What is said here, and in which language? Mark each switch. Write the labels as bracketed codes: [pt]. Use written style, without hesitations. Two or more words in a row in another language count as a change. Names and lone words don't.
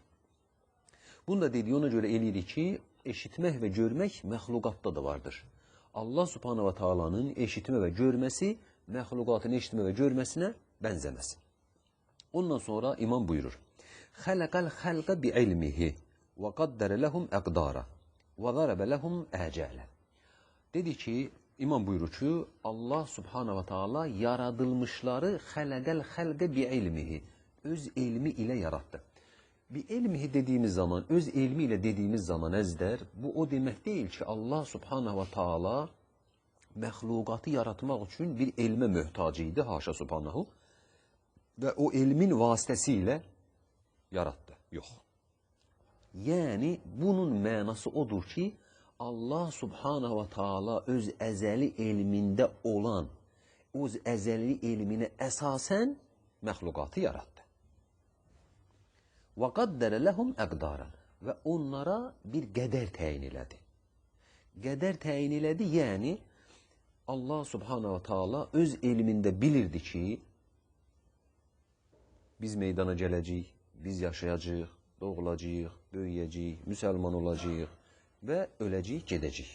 [az] Bunu da dediyi ona görə eləyirik ki, eşitmək və görmək məxluqatda da vardır. Allah [ar] سبحانه وتعالى'nın [az] eşitmə və görməsi məxluqatın eşitmə və görməsinə bənzəməz. Ondan sonra İmam buyurur. [ar] خلق الخلق بعلمه وقدر لهم أقدارا وضرب لهم آجالا. [az] Dedi ki, İmam buyurur ki, Allah [ar] سبحانه وتعالى [az] yaradılmışları [ar] خلق الخلق بعلمه, [az] öz elmi ilə yaratdı. Bir elmihi dediğimiz zaman, öz ilmiyle dediğimiz zaman əzizlər, bu o demək deyil ki, Allah [ar] سبحانه وتعالى [az] məxluqatı yaratmaq üçün bir elmə möhtac idi, [ar] حاشا سبحانه, [az] və o elmin vasitəsilə yarattı. Yox. Yəni, bunun mənası odur ki, Allah [ar] سبحانه وتعالى [az] öz əzəli elmində olan, öz əzəli elminə əsasən məxluqatı yarattı. [ar] وَقَدَّرَ لَهُمْ اَقْدَارًا [az] və onlara bir qədər təyin elədi. Qədər təyin elədi, yəni Allah [ar] سبحانه وتعالى [az] öz elmində bilirdi ki, biz meydana gələcəyik, biz yaşayacağıq, doğulacağıq, böyüyəcəyik, müsəlman olacağıq və öləcəyik, gedəcəyik.